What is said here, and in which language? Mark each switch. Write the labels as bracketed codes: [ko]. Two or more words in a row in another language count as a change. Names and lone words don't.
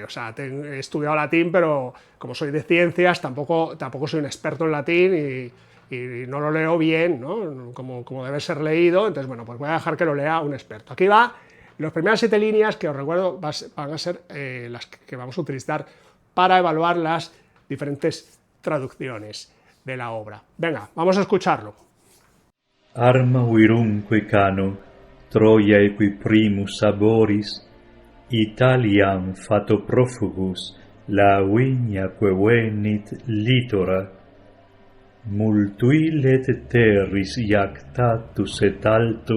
[es] O sea, he estudiado latín, pero como soy de ciencias, tampoco soy un experto en latín, y no lo leo bien, ¿no? Como debe ser leído. Entonces, bueno, pues voy a dejar que lo lea un experto. Aquí va, las primeras 7 líneas, que os recuerdo van a ser las que vamos a utilizar para evaluar las diferentes traducciones de la obra. Venga, vamos a escucharlo. [la] Arma virumque cano, Troiae qui primus aboris, Italiam fato profugus, la vignaque venit litora, multuilet terris iactatus et alto,